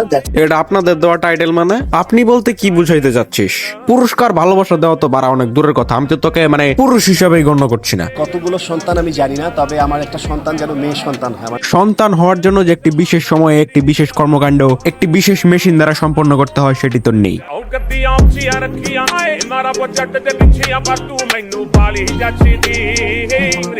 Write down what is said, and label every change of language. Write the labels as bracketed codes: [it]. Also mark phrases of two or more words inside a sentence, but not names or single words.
[bn] এটা আপনাদের দেওয়া টাইটেল মানে? আপনি বলতে কি বুঝাইতে যাচ্ছিস? পুরস্কার ভালোবাসা দেওয়া তো বাড়া অনেক দূরের কথা। আমি তো তোকে মানে পুরুষ হিসাবেই গণ্য করছি না। কতগুলো সন্তান আমি জানি না, তবে আমার একটা সন্তান যেন মেয়ে সন্তান হয়। আমার সন্তান হওয়ার জন্য যে একটি বিশেষ সময়ে একটি বিশেষ কর্মকাণ্ড একটি বিশেষ মেশিন দ্বারা সম্পন্ন করতে হয়, সেটি তো নেই। [pa] ਗੱਦੀਆਂ ਉੱਚੀਆਂ ਰੱਖੀਆਂ ਏ ਮਾਰਾ ਬਜਟ ਦੇ ਪਿੱਛੇ ਆ ਪਰ ਤੂੰ ਮੈਨੂੰ ਬਾਲੀ ਜੱਚਦੀ